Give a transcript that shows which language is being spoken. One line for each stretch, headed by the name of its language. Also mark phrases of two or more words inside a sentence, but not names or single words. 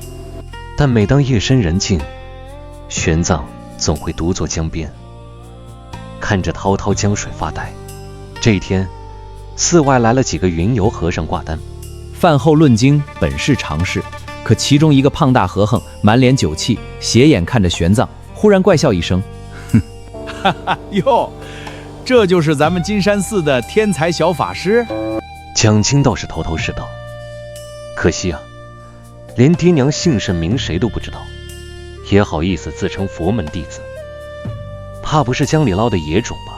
Chinese: 但每當夜深人靜，玄奘總會獨坐江邊，看着滔滔江水發呆。這一天，寺外來了幾個雲遊和尚掛單。飯後論經本是常事，可其中一個胖大和尚滿臉酒氣，斜眼看着玄奘，忽然怪笑一聲，哼，哈哈哟，这就是咱们金山寺的天才小法師。蒋清倒是头头是道，可惜啊，连爹娘姓甚名誰都不知道，也好意思自称佛门弟子，怕不是江里捞的野种吧？